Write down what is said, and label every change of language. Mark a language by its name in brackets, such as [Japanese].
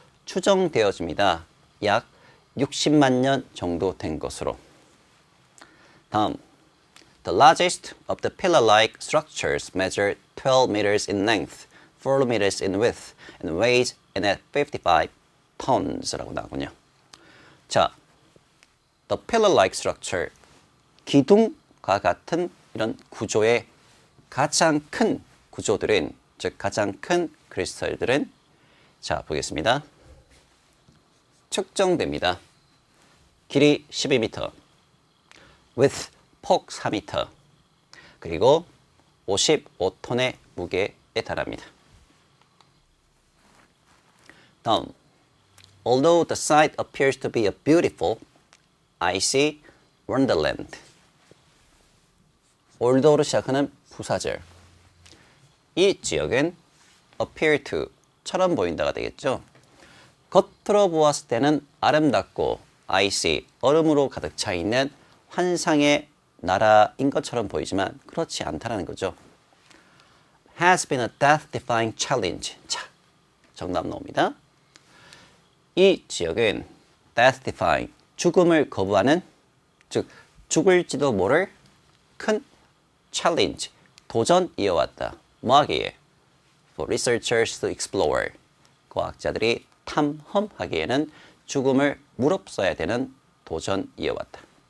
[Korean] 추정되어집니다. 약 60만 년 정도 된 것으로. [English] 다음, the largest of the pillar-like structures measure 12 meters in length, 4 meters in width, and weighs in at 55 tons [Korean] 라고 나오군요. 자, the pillar-like structure, 기둥과 같은 이런 구조의 가장 큰 구조들은, 즉 가장 큰 크리스탈들은 자 보겠습니다. 측정됩니다. 길이 12m, width 폭 4m, 그리고 55톤의 무게에 달합니다. [English] 다음, although the site appears to be a beautiful, icy wonderland. [Korean] although로 시작하는 부사절. 이 지역은 appear to처럼 보인다가 되겠죠. 겉으로 보았을 때는 아름답고 icy, 얼음으로 가득 차 있는 환상의 나라인 것처럼 보이지만 그렇지 않다라는 거죠. [English] has been a death-defying challenge. [Korean] 자, 정답 나옵니다. 이 지역은 death-defying, 죽음을 거부하는, 즉 죽을지도 모를 큰 challenge, 도전 이어왔다. 뭐하기에? [English] For researchers to explore. [Korean] 과학자들이 탐험하기에는 죽음을 무릅써야 되는 도전 이어왔다.